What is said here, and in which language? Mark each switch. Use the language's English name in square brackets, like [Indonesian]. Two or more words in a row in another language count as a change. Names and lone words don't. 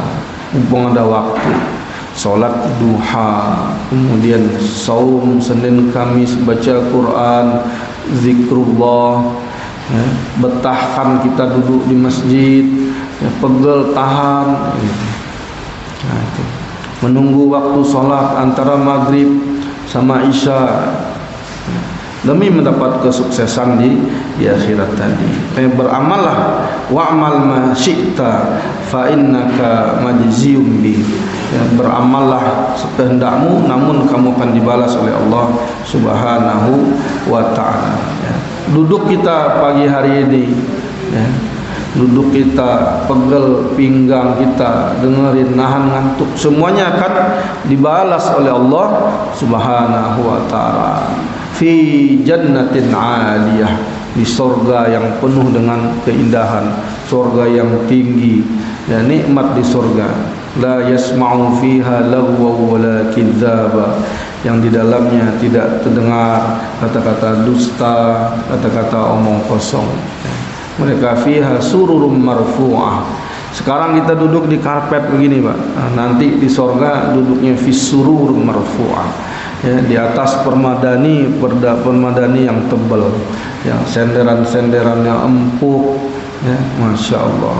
[Indonesian] Mumpung ada waktu, sholat duha, kemudian saum Senin Kamis, baca Quran, zikrullah, ya, betahkan kita duduk di masjid, ya, pegel tahan, gitu. Nah, itu. Menunggu waktu sholat antara maghrib sama isya, demi mendapat kesuksesan di akhirat tadi. [Arabic] Beramallah, واعمل ما شئت فإنك مجزي به. [Indonesian] Ya, beramallah sekehendakmu, namun kamu akan dibalas oleh Allah [Arabic] سبحانه وتعالى. [Indonesian] Ya. Duduk kita pagi hari ini, ya, duduk kita, pegel pinggang kita, dengerin, nahan ngantuk, semuanya akan dibalas oleh Allah [Arabic] سبحانه وتعالى. في جنة عالية, [Indonesian] di surga yang penuh dengan keindahan, surga yang tinggi, ya, nikmat di surga. [Arabic] لا يسمع فيها لغوا ولا كذابا, [Indonesian] yang di dalamnya tidak terdengar kata-kata dusta, kata-kata omong kosong. [Arabic] Mereka فيها سرر مرفوعة. [Indonesian] Sekarang kita duduk di karpet begini, Pak. Nah, nanti di surga duduknya [Arabic] في سرر مرفوعة, [Indonesian] ya, di atas permadani yang tebal, ya, senderan-senderannya empuk, ya, [Arabic] ما شاء الله.